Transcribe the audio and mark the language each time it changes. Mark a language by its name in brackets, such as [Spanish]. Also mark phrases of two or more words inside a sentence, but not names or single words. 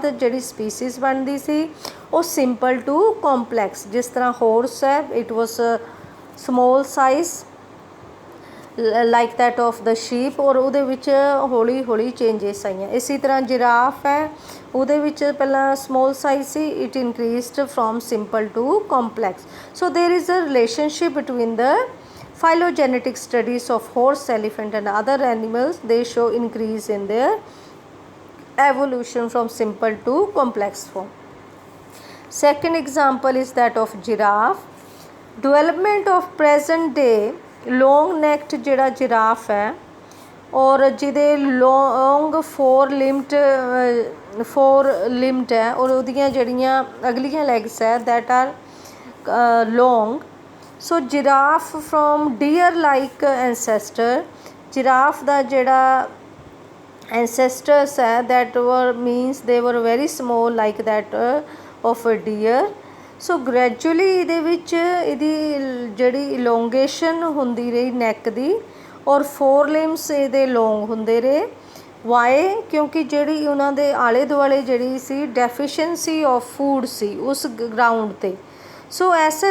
[English] ਜਿਹੜੀ ਸਪੀਸੀਜ਼ [Punjabi] ਬਣਦੀ ਸੀ ਉਹ [English] simple to complex, [Punjabi] ਜਿਸ ਤਰ੍ਹਾਂ [English] ਹੋਰਸ ਹੈ it was small size like that of the sheep, [Punjabi] ਔਰ ਉਹਦੇ ਵਿੱਚ ਹੌਲੀ ਹੌਲੀ [English] ਚੇਂਜਿਸ ਆਈਆਂ। [Punjabi] ਇਸੇ ਤਰ੍ਹਾਂ [English] ਜਿਰਾਫ [Punjabi] ਹੈ ਉਹਦੇ ਵਿੱਚ ਪਹਿਲਾਂ [English] small size ਸੀ, it increased from simple to complex. so there is a relationship between the phylogenetic studies of horse, elephant and other animals. They show increase in their evolution from simple to complex form. Second example is that of giraffe. Development of present day long necked ਜਿਹੜਾ giraffe [Punjabi] ਹੈ ਔਰ ਜਿਹਦੇ [English] long four limbed [Punjabi] ਹੈ ਔਰ ਉਹਦੀਆਂ ਜਿਹੜੀਆਂ ਅਗਲੀਆਂ [English] legs ਹੈ that are long. So giraffe from deer like ancestor, giraffe [Punjabi] ਦਾ ਜਿਹੜਾ [English] ancestors ਹੈ that were means they were very small like that of a deer. So gradually [Punjabi] ਇਹਦੇ ਵਿੱਚ ਇਹਦੀ ਜਿਹੜੀ elongation ਹੁੰਦੀ ਰਹੀ neck ਦੀ ਔਰ [English] four limbs [Punjabi] ਇਹਦੇ long ਹੁੰਦੇ ਰਹੇ। ਵਾਈ? ਕਿਉਂਕਿ ਜਿਹੜੀ ਉਹਨਾਂ ਦੇ ਆਲੇ ਦੁਆਲੇ ਜਿਹੜੀ ਸੀ [English] deficiency of food [Punjabi] ਸੀ ਉਸ ਗਰਾਊਂਡ 'ਤੇ।